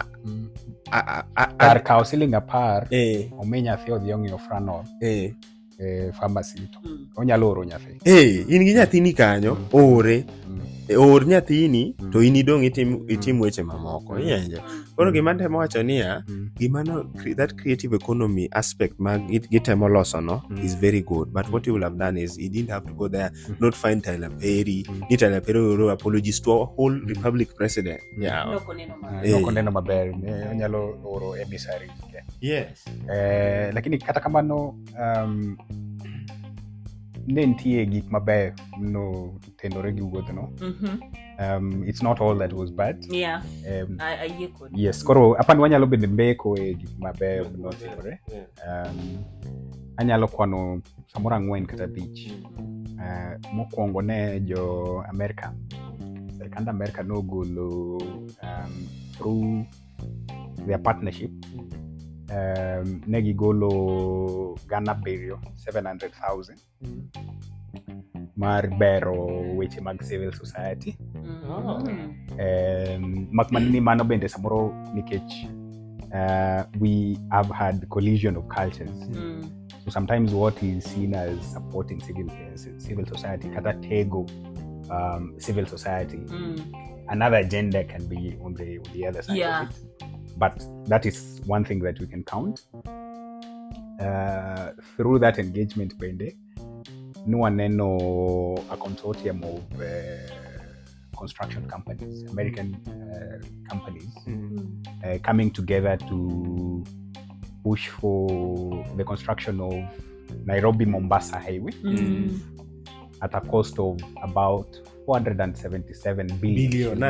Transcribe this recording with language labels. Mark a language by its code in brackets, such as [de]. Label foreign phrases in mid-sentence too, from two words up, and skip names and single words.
[luo] kar kao siling 10 omi nyathi odhi ong'iewo Franol pharmacy to onyalo oro nyathi. In gi nyathini kanyo, or nyathini to in idong itim weche mamoko. Koro gima temo wacho niya, gimano [en] that creative economy aspect [luo] ma gitemo loso no [en] is very good, but what you will have done is you didn't have to go there, not find Tyler Perry, ni Tyler Perry oro apologies to a whole republic president. [luo] Nokoneno maber, onyalo oro emissaries. [en] Yes. [luo] Lakini kata kamano ne nitie gik maber no tenore gi wuoth no. [en] It's not all that was bad. Yeah. I could. Yes, [luo] koro apani wanyalo bedo mbeko e gik maber no tenore. Anyalo kwano samoro 4 kata 5. Mokwongo ne jo Amerka. Serikand Amerka nogolo [en] through their partnership [luo] ne gigolo Ghana burial 700,000 mar bero weche mag [en] civil society. [luo] Makmanini mano bende samoro nikech [en] we have had collision of cultures. So sometimes what is seen as supporting civil society [luo] kata tego [en] civil society, another agenda can be on the other side of it. But that is one thing that we can count. Through that engagement, bende, no one know a consortium of construction companies, American companies, coming together to push for the construction of Nairobi-Mombasa highway at a cost of about 477 billion.